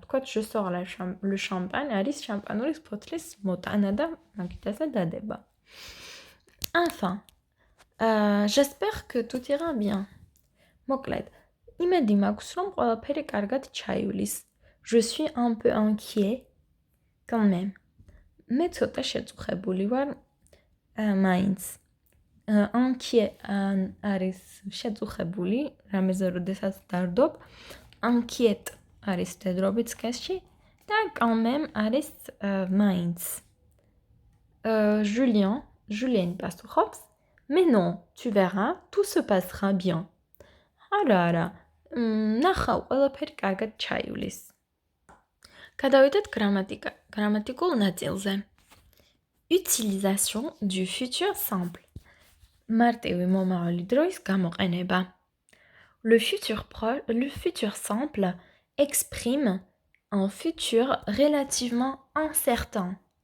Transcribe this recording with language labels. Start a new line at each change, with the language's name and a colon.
Georgian: თქვათ
French: je sors le champagne
Georgian: არის შამპანურის ფოთლის მოტანა და მაგითაზე დადება.
French: Enfin, j'espère que tout ira bien.
Georgian: მოკლედ, იმედი მაქვს, რომ ყველაფერი კარგად ჩაივლის.
French: Je suis un peu inquiet quand même.
Georgian: მე ცოტა შეწუხებული ვარ მაინც. Inquiet არის შეწუხებული, რამეზე როდესაც დარდობ. Inquiet არის მდედრობით სქესში და
French: quand même
Georgian: არის მაინც. Julien პასუხობს.
French: Mais non, tu verras, tout se passera bien.
Georgian: არა, ნახავ, ყველაფერი კარგად ჩაივლის. გადავიდეთ გრამატიკულ ნაწილზე.
French: Utilisation du futur simple.
Georgian: მარტივი მომავალი დროის გამოყენება.
French: Le futur simple exprime un futur relativement incertain.